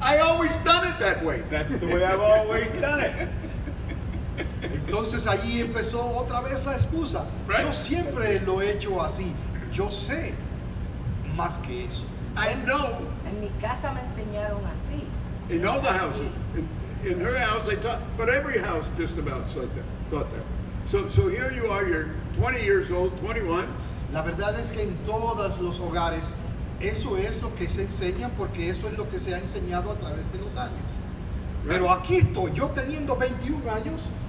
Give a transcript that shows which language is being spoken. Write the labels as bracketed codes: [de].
[en] "I always done it that way." That's the way I've always done it. [es] entonces allí empezó otra vez la excusa. [en] Right. [es] Yo siempre lo he hecho así. Yo sé más que eso. [en] I know [es] En mi casa me enseñaron así. [en] in all the houses, in her house they taught, but every house just about said that, thought that. So here you are, you're 20 years old, 21, [es] La verdad es que en todos los hogares eso es lo que se enseña porque eso es lo que se ha enseñado a través de los años. Pero aquí estoy, yo teniendo 21 años